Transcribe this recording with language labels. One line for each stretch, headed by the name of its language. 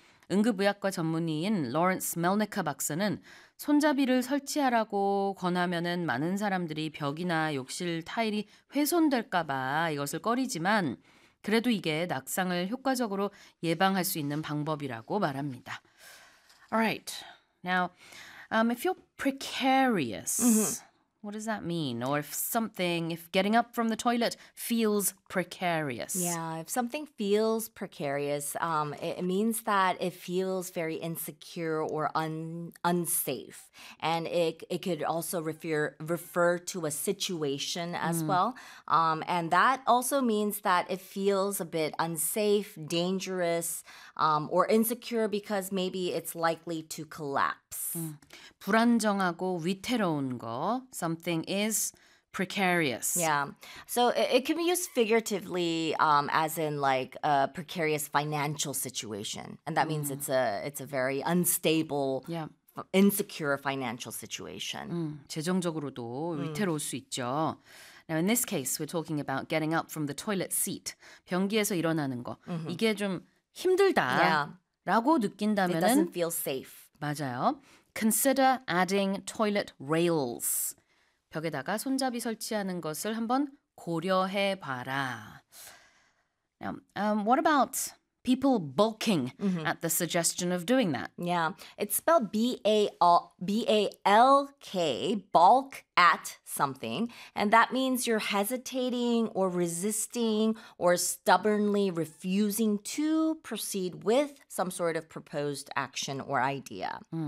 Korean: 응급의학과 전문의인 로렌스 멜니카 박사는 손잡이를 설치하라고 권하면은 많은 사람들이 벽이나 욕실 타일이 훼손될까 봐 이것을 꺼리지만 그래도 이게 낙상을 효과적으로 예방할 수 있는 방법이라고 말합니다.
English: Alright, now if you're precarious, what does that mean? Or if something, if getting up from the toilet feels precarious? If something feels precarious, it means that it feels very insecure or unsafe. And it could also refer to a situation as well. And that also means that it feels a bit unsafe, dangerous, or insecure because maybe it's likely to collapse.
Korean: 불안정하고 위태로운 거,
English: something is precarious. So it can be used figuratively, as in like a precarious financial situation. And that means it's a very unstable, insecure financial situation.
Korean: 재정적으로도 위태로울 수 있죠.
English: Now, in this case, we're talking about getting up from the toilet seat.
Korean: 변기에서 일어나는 거. 이게 좀 힘들다라고
English: It
Korean: 느낀다면은,
English: doesn't feel safe.
Korean: 맞아요.
English: Consider adding toilet rails.
Korean: 벽에다가 손잡이 설치하는 것을 한번 고려해 봐라.
English: Now, what about people balking at the suggestion of doing that? It's spelled B-A-L-K, balk at something, and that means you're hesitating or resisting or stubbornly refusing to proceed with some sort of proposed action or idea.